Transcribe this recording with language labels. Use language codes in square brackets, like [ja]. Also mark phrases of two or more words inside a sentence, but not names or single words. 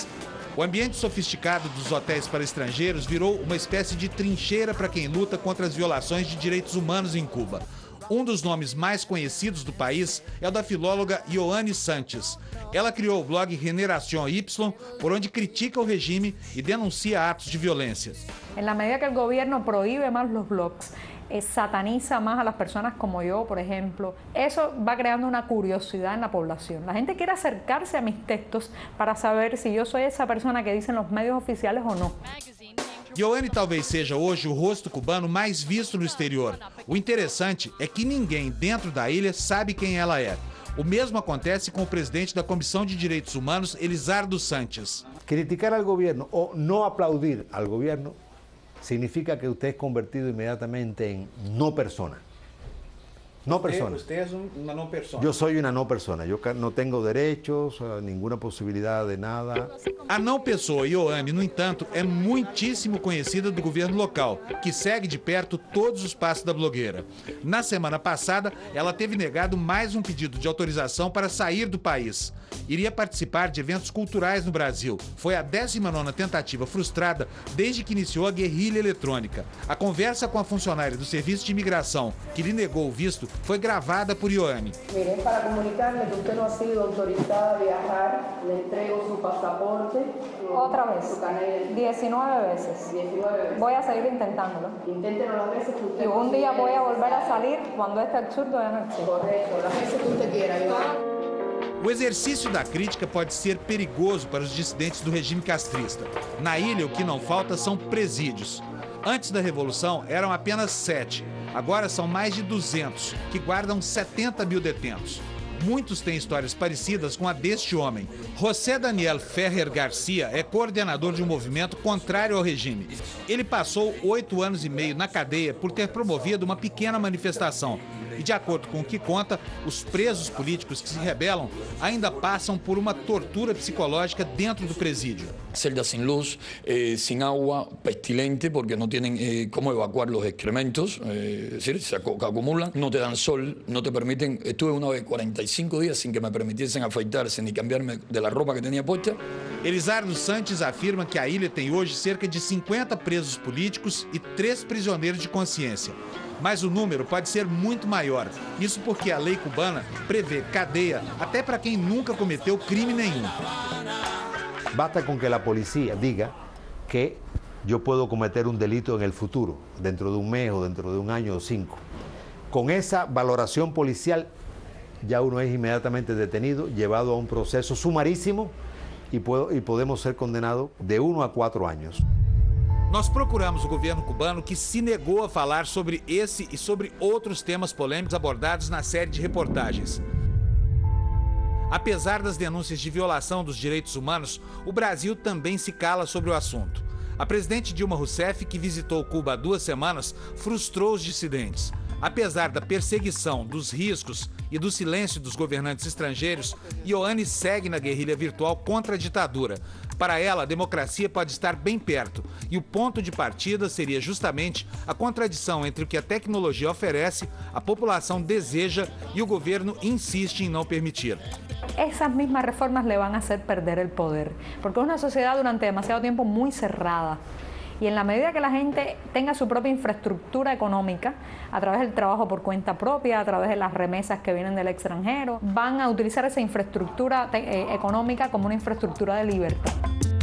[pt] O ambiente sofisticado dos hotéis para estrangeiros virou uma espécie de trincheira para quem luta contra as violações de direitos humanos em Cuba. Um dos nomes mais conhecidos do país é o da filóloga Ioane Sanches. Ela criou o blog Generación Y, por onde critica o regime e denuncia atos de violência. Na medida que o governo proíbe mais os blogs, [es] sataniza más a las personas como yo, por ejemplo, eso va creando una curiosidad en la población. La gente quiere acercarse a mis textos para saber si yo soy esa persona que dicen los medios oficiales o no. [pt] Ioane talvez seja hoje o rosto cubano mais visto no exterior. O interessante é que ninguém dentro da ilha sabe quem ela é. O mesmo acontece com o presidente da Comissão de Direitos Humanos, Elizardo Sanches. [es] Criticar al gobierno o no aplaudir al gobierno significa que usted es convertido inmediatamente en no persona. No persona. Usted es una no persona. Yo soy una no persona. Yo no tengo derechos, ninguna possibilidade de nada. [pt] A não pessoa Ioane, no entanto, é muitíssimo conhecida do governo local, que segue de perto todos os passos da blogueira. Na semana passada, ela teve negado mais um pedido de autorização para sair do país. Iria participar de eventos culturais no Brasil. Foi a 19ª tentativa frustrada desde que iniciou a guerrilha eletrônica. A conversa com a funcionária do Serviço de Imigração, que lhe negou o visto, foi gravada por Ioane. [es] Mire, para comunicarle que usted no ha sido autorizada a viajar, le entrego su pasaporte. Otra vez. Su carnet. 19 veces. 19 veces. Voy a seguir intentándolo. Inténtelo las veces que usted Y un día considere voy a volver a necesario. salir cuando este absurdo ya no existe. Correcto, las veces que usted quiera, Ioane. [pt] O exercício da crítica pode ser perigoso para os dissidentes do regime castrista. Na ilha, o que não falta são presídios. Antes da Revolução, eram apenas 7. Agora são mais de 200, que guardam 70 mil detentos. Muitos têm histórias parecidas com a deste homem. José Daniel Ferrer Garcia é coordenador de um movimento contrário ao regime. Ele passou 8 anos e meio na cadeia por ter promovido uma pequena manifestação. E, de acordo com o que conta, os presos políticos que se rebelam ainda passam por uma tortura psicológica dentro do presídio. [es] Celdas sin luz, sin agua, pestilente, porque no tienen cómo evacuar los excrementos, es decir, se acumulan, no te dan sol, no te permiten. Estuve una vez 45 días sin que me permitiesen afeitarse ni cambiarme de la ropa que tenía puesta. [pt] Elizardo Sanches afirma que a ilha tem hoje cerca de 50 presos políticos e 3 prisioneiros de consciência. Mas o número pode ser muito maior. Isso porque a lei cubana prevê cadeia até para quem nunca cometeu crime nenhum. [es] Basta con que la policía diga que yo puedo cometer un delito en el futuro, dentro de un mes o dentro de un año o 5. Con esa valoración policial ya uno es inmediatamente detenido, llevado a un proceso sumarísimo y podemos ser condenados de 1 a 4 años. [pt] Nós procuramos o governo cubano, que se negou a falar sobre esse e sobre outros temas polêmicos abordados na série de reportagens. Apesar das denúncias de violação dos direitos humanos, o Brasil também se cala sobre o assunto. A presidente Dilma Rousseff, que visitou Cuba há 2 semanas, frustrou os dissidentes. Apesar da perseguição, dos riscos e do silêncio dos governantes estrangeiros, Ioane segue na guerrilha virtual contra a ditadura. Para ela, a democracia pode estar bem perto e o ponto de partida seria justamente a contradição entre o que a tecnologia oferece, a população deseja e o governo insiste em não permitir. [es] Esas mismas reformas le van a hacer perder el poder, porque es una sociedad durante demasiado tiempo muy cerrada. Y en la medida que la gente tenga su propia infraestructura económica, a través del trabajo por cuenta propia, a través de las remesas que vienen del extranjero, van a utilizar esa infraestructura económica como una infraestructura de libertad.